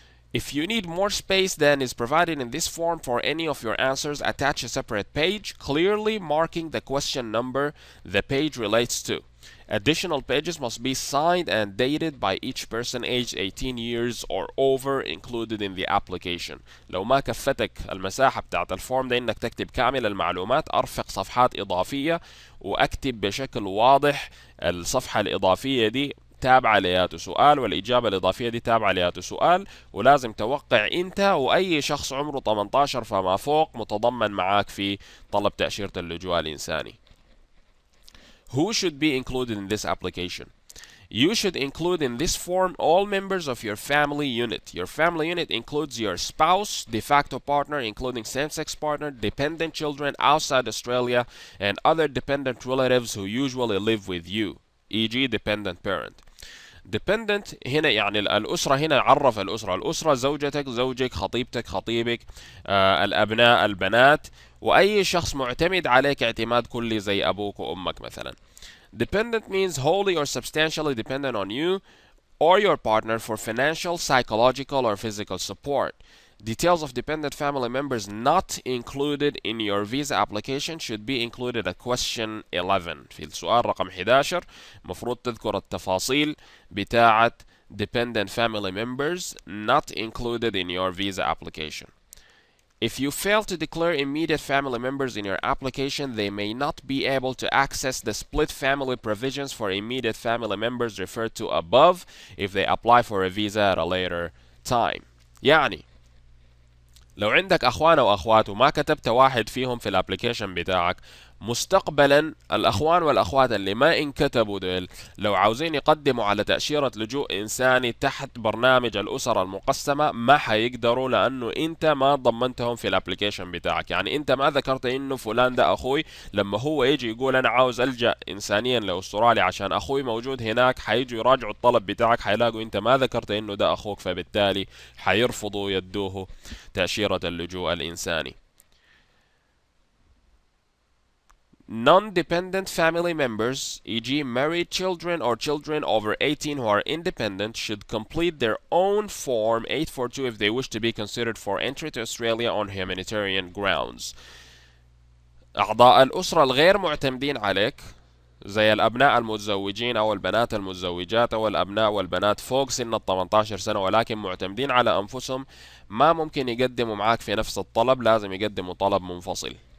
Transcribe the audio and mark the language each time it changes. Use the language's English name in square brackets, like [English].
[English] If you need more space than is provided in this form for any of your answers, attach a separate page, clearly marking the question number the page relates to. Additional pages must be signed and dated by each person aged 18 years or over included in the application. [Arabic] لو ما كفتك المساحة بتاعت الفورم ده انك تكتب كامل المعلومات، ارفق صفحات اضافية واكتب بشكل واضح الصفحة الاضافية دي تابعة لياتو سؤال، والإجابة الإضافية دي تابعة لياتو سؤال، ولازم توقع أنت وأي شخص عمره 18 فما فوق متضمن معاك في طلب تأشيرة اللجوء الإنساني. [English] Who should be included in this application? You should include in this form all members of your family unit. Your family unit includes your spouse, de facto partner, including same-sex partner, dependent children outside Australia, and other dependent relatives who usually live with you, e.g. dependent parent. [Arabic] dependent هنا يعني الأسرة، هنا عرف الأسرة زوجتك، زوجك، خطيبتك، خطيبك، الأبناء، البنات، وأي شخص معتمد عليك اعتماد كلي زي أبوك وأمك مثلا. [English] Dependent means wholly or substantially dependent on you or your partner for financial, psychological, or physical support. Details of dependent family members not included in your visa application should be included at question 11. [Arabic] في السؤال رقم 11 مفروض تذكر التفاصيل بتاعة [English] dependent family members not included in your visa application. If you fail to declare immediate family members in your application, they may not be able to access the split family provisions for immediate family members referred to above if they apply for a visa at a later time. [Arabic] يعني لو عندك اخوان او اخوات وما كتبت واحد فيهم في الابليكيشن بتاعك، مستقبلا الاخوان والاخوات اللي ما انكتبوا دول لو عاوزين يقدموا على تأشيرة لجوء انساني تحت برنامج الاسر المقسمة ما حيقدروا، لانه انت ما ضمنتهم في الابليكيشن بتاعك. يعني انت ما ذكرت انه فلان ده اخوي، لما هو يجي يقول انا عاوز الجأ انسانيا لاستراليا عشان اخوي موجود هناك، حيجوا يراجعوا الطلب بتاعك حيلاقوا انت ما ذكرت انه ده اخوك، فبالتالي حيرفضوا يدوه تأشيرة اللجوء الإنساني. [English] Non-dependent family members, e.g. married children or children over 18 who are independent, should complete their own Form 842 if they wish to be considered for entry to Australia on humanitarian grounds. [Arabic] أعضاء الأسرة الغير معتمدين عليك زي الأبناء المتزوجين أو البنات المتزوجات أو الأبناء والبنات فوق سن ال 18 سنة ولكن معتمدين على أنفسهم، ما ممكن يقدموا معاك في نفس الطلب، لازم يقدموا طلب منفصل.